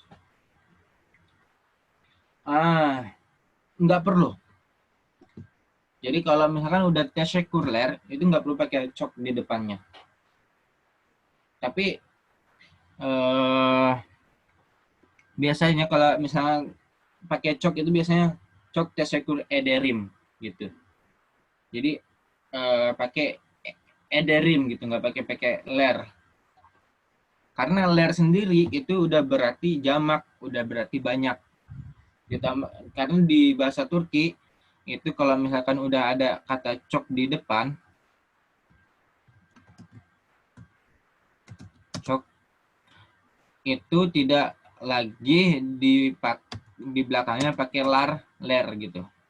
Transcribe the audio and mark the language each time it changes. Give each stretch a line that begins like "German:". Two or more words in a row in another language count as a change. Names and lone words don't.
Indonesian: Nggak perlu. Jadi kalau misalkan udah teşekkürler, itu nggak perlu pakai çok di depannya. Tapi biasanya kalau misalnya pakai çok itu biasanya
Turkish: çok teşekkür ederim
Indonesian: gitu. Jadi pakai ederim gitu, nggak pakai ler. Karena ler sendiri itu udah berarti jamak, udah berarti banyak. Karena di bahasa Turki itu kalau misalkan udah ada kata çok di depan, çok itu tidak lagi di belakangnya pakai ler gitu.